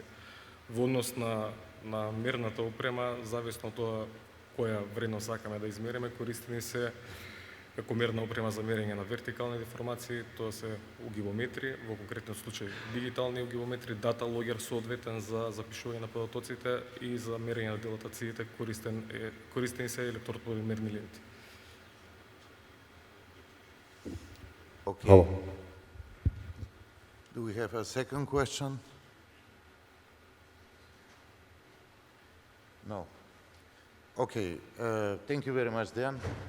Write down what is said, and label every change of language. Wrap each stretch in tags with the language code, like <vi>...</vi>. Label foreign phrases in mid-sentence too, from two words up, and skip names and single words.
<mk>Во однос на мерната опрема, зависно од тоа која вредност сакаме да измериме, користени се како мерна опрема за мерење на вертикални деформации, тоа се угибометри, во конкретниот случај дигитални угибометри, дата логер соодветен за запишување на податоците и за мерење на дилатациите користени се електрополимерни ленти.</mk> <en>Okay. Do we have a second question? No. Okay, thank you very much, Dan.</en>